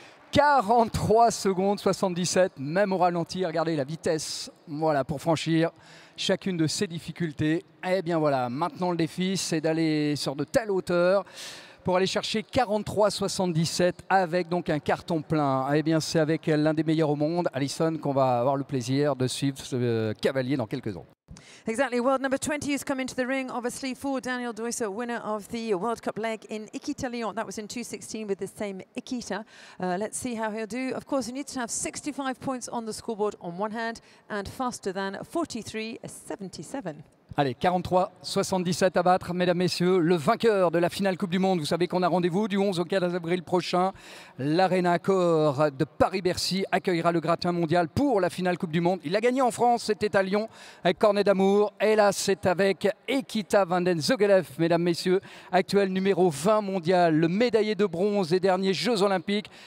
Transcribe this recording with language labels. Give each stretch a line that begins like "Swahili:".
French: 43 secondes 77, même au ralenti, regardez la vitesse, voilà, pour franchir chacune de ces difficultés. Et bien voilà, maintenant le défi, c'est d'aller sur de telles hauteurs pour aller chercher 43,77 avec donc un carton plein. Et bien c'est avec l'un des meilleurs au monde, Alison, qu'on va avoir le plaisir de suivre ce cavalier dans quelques ans.
English: Exactly. World number 20 has come into the ring, obviously, for Daniel Deusser, winner of the World Cup leg in Ikita Lyon. That was in 2016 with the same Ikita. Let's see how he'll do. Of course, he needs to have 65 points on the scoreboard on one hand and faster than 43.77.
French: Allez, 43,77 à battre, mesdames, messieurs. Le vainqueur de la finale Coupe du Monde, vous savez qu'on a rendez-vous du 11 au 15 avril prochain. L'Arena Accor de Paris-Bercy accueillera le gratin mondial pour la finale Coupe du Monde. Il a gagné en France, c'était à Lyon avec Cornet d'Amour. Et là, c'est avec Ekita van den Zogelev, mesdames, messieurs, actuel numéro 20 mondial, le médaillé de bronze des derniers Jeux Olympiques.